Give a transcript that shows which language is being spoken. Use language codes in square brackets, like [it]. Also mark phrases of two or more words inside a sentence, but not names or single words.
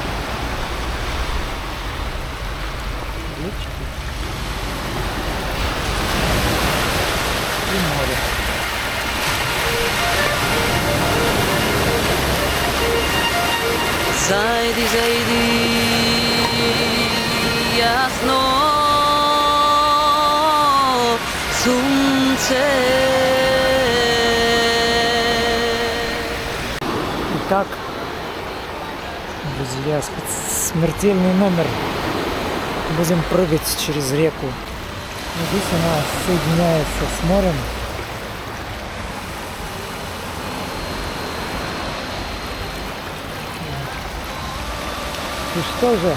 [ru] Речки и море. [mk] Zajdi, zajdi, jasno sunce. [ru] Итак, друзья, смертельный номер. Будем прыгать через реку. Здесь она соединяется с морем. И что же?